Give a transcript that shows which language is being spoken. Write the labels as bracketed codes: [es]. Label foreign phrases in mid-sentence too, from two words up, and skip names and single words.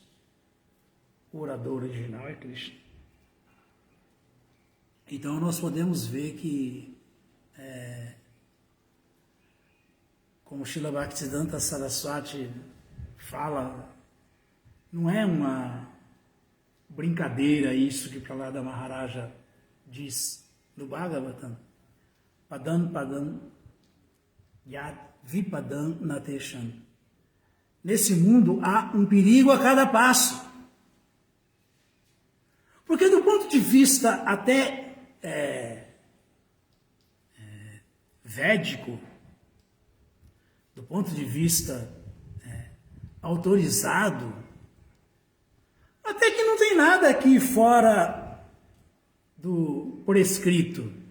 [pt] O orador original é Krishna. Então nós podemos ver que, como Srila Bhaktisiddhanta Saraswati fala, não é uma brincadeira isso que Prahlada Maharaja diz no Bhagavatam. [sa] Padam padam yad vipadam natesham. [pt] Nesse mundo há um perigo a cada passo. Porque do ponto de vista até védico, do ponto de vista autorizado, até que não tem nada aqui fora do prescrito.